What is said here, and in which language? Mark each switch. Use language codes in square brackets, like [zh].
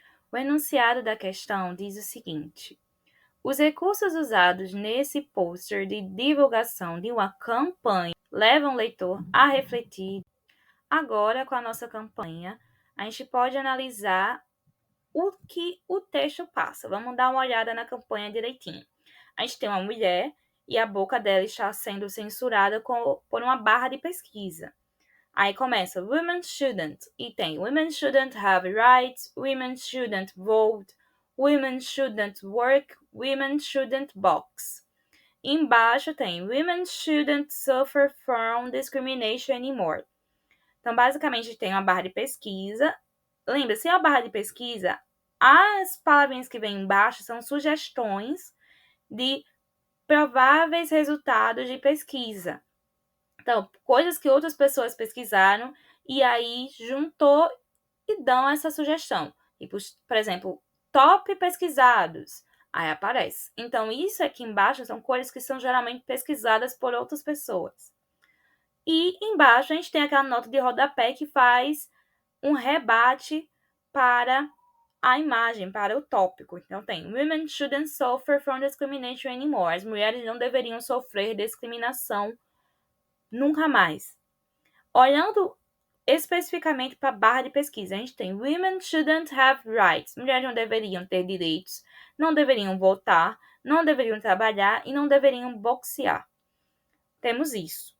[pt] O enunciado da questão diz o seguinte: os recursos usados nesse pôster de divulgação de uma campanha levam o leitor a refletir. Agora, com a nossa campanha, a gente pode analisar o que o texto passa. Vamos dar uma olhada na campanha direitinho. A gente tem uma mulher e a boca dela está sendo censurada por uma barra de pesquisa. Aí começa, [en] women shouldn't, [pt] e tem [en] women shouldn't have rights, women shouldn't vote, women shouldn't work, women shouldn't box. [pt] Embaixo tem [en] women shouldn't suffer from discrimination anymore. [pt] Então, basicamente, tem uma barra de pesquisa. Lembra, se é uma barra de pesquisa, as palavrinhas que vêm embaixo são sugestões de prováveis resultados de pesquisa. Então, coisas que outras pessoas pesquisaram e aí juntou e dão essa sugestão. Tipo, por exemplo, top pesquisados. Aí aparece. Então, isso aqui embaixo são coisas que são geralmente pesquisadas por outras pessoas. E embaixo a gente tem aquela nota de rodapé que faz um rebate para a imagem, para o tópico. Então tem, [en] women shouldn't suffer from discrimination anymore. [pt] As mulheres não deveriam sofrer discriminação nunca mais. Olhando especificamente para a barra de pesquisa, a gente tem [en] women shouldn't have rights. [pt] Mulheres não deveriam ter direitos, não deveriam votar, não deveriam trabalhar e não deveriam boxear. Temos isso.